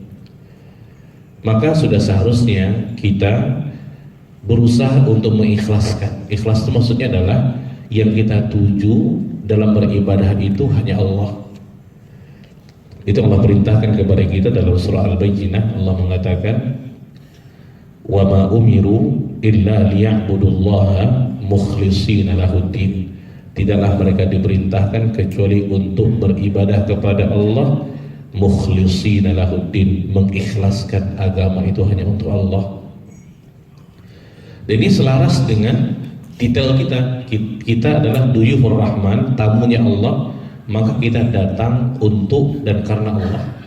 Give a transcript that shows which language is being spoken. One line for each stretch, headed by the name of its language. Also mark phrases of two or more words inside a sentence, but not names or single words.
Indonesian: Maka sudah seharusnya kita berusaha untuk mengikhlaskan. Ikhlas itu maksudnya adalah yang kita tuju dalam beribadah itu hanya Allah. Itu Allah perintahkan kepada kita dalam surah Al-Baqarah. Allah mengatakan,
Arabic: وما أمروا إلا ليعبدوا الله مخلصين له الدين.
Indonesian: tidaklah mereka diperintahkan kecuali untuk beribadah kepada Allah
Arabic: مخلصين له الدين,
Indonesian: mengikhlaskan agama itu hanya untuk Allah. Dan ini selaras dengan titel kita. Kita adalah
Arabic: ضيوف الرحمن,
Indonesian: tamunya Allah, maka kita datang untuk dan karena Allah.